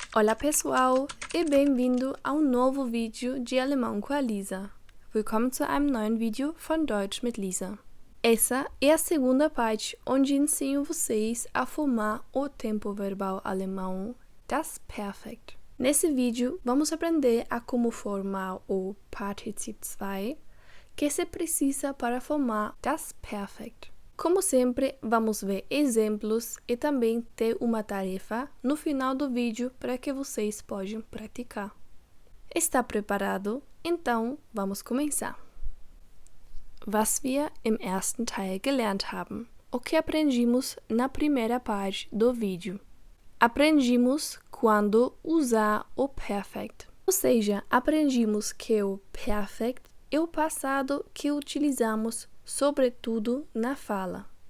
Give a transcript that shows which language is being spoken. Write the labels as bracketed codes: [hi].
[pt] Olá pessoal e bem-vindo a um novo vídeo de alemão com a Lisa. [de] Willkommen zu einem neuen Vídeo von Deutsch mit Lisa. [pt] Essa é a segunda parte onde ensino vocês a formar o tempo verbal alemão das Perfekt. Nesse vídeo vamos aprender a como formar o Partizip 2 que se precisa para formar das Perfekt. Como sempre, vamos ver exemplos e também ter uma tarefa no final do vídeo para que vocês possam praticar. Está preparado? Então, vamos começar. [de] Was wir im ersten Teil gelernt haben. [pt] O que aprendimos na primeira parte do vídeo? Aprendimos quando usar o Perfekt. Ou seja, aprendimos que o Perfekt é o passado que utilizamos sobretudo na fala.